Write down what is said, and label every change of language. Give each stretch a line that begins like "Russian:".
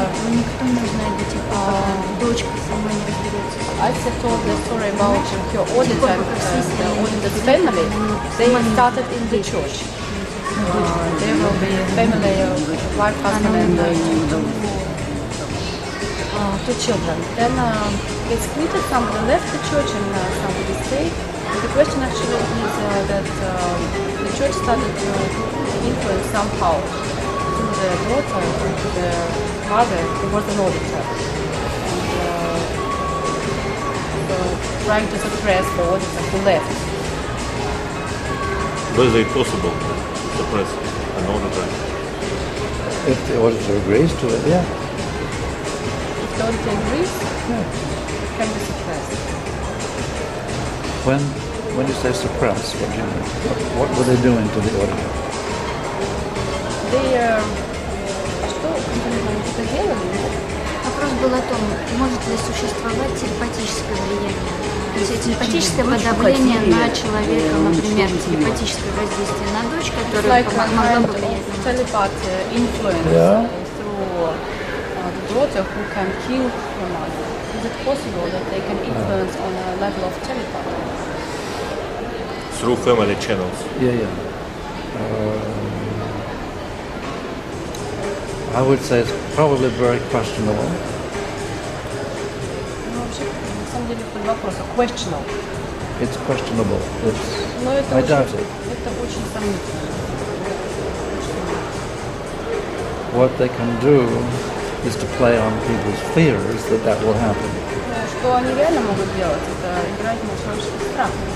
Russian: никто не знает до тех пор, пока дочка сама не разберется.
English: Ася told the story about her auditor and the auditor's family. They started in the church. There will be a family of wife, husband and two children. Then they split it, somebody left the church and somebody stayed. And the question actually is that the church started to influence somehow to the daughter, to the mother who was an auditor. And trying to suppress the auditor who left. Whether it's possible to suppress an auditor? If the auditor agrees to it, yeah. If the auditor agrees, it can be suppressed. When you say suppress, what do you mean? What were they doing to the auditor? They
Russian: что это делали? Вопрос был о том, может ли существовать телепатическое влияние. То есть телепатическое подавление на человека, например, телепатическое воздействие на дочь, которая могла бы влиять на
English: telepathy influence through the daughter who can kill her mother. Is it possible that they can influence on a level of telepathy? Through family channels. Yeah. I would say it's probably very questionable.
Russian: На самом деле под вопросом.
English: Questionable. It's questionable. I doubt it.
Russian: Это очень сомнительно.
English: What they can do is to play on people's fears that will happen.
Russian: Что они реально могут делать, это играть на человеческих страхах.